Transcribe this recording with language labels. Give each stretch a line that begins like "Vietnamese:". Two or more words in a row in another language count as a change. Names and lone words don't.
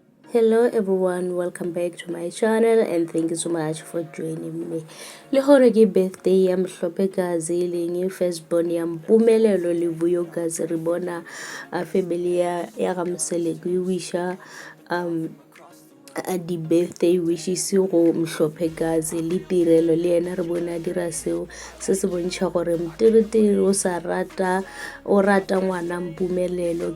English: Hello everyone, welcome back to my channel and thank you so much for joining me.
Northern Sotho: Le hore ke birthday ya Mhlopekazi e leng firstborn ya Mpumelelo Levuyokazi re bona family ya ga Mseleku e wisha di
English: birthday wishes
Northern Sotho: go Mhlopekazi le tirelo le ena re bona dira seo se se bontšha gore mtiritiri o rata ngwana Mpumelelo.